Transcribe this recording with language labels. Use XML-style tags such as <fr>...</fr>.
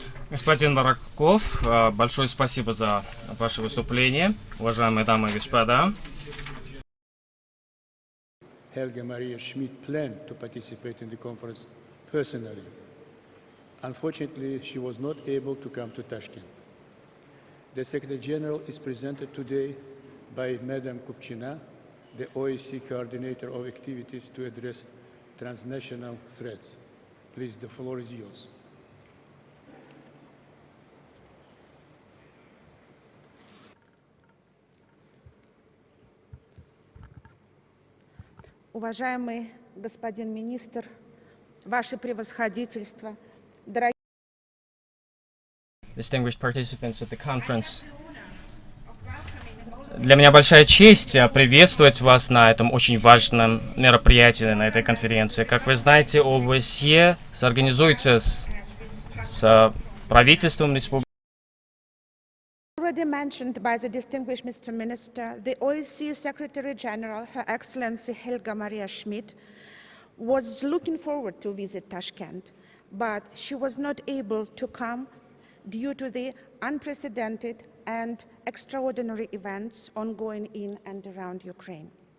<ru>Господин Бараков, большое спасибо за ваше выступление, уважаемые дамы и господа.</ru> <en>Helga Maria Schmidt planned to participate in the conference personally. Unfortunately, she was not able to come to Tashkent. The Secretary General is presented today by Madam Kupchina, the OSCE coordinator of activities to address transnational threats. Please, the floor is yours.</en> <ru>Уважаемый господин министр, Ваше превосходительство, дорогие</ru> <en>Distinguished participants of the conference.</en> <ru>Для меня большая честь приветствовать вас на этом очень важном мероприятии, на этой конференции. Как вы знаете, ОБСЕ соорганизуется с правительством республики.</ru> <en>already mentioned by the distinguished Mr. Minister, the OSCE Secretary General, Her Excellency Helga Maria Schmidt, was looking forward to visit Tashkent, but she was not able to come due to the unprecedented and extraordinary events ongoing in and around Ukraine.</en>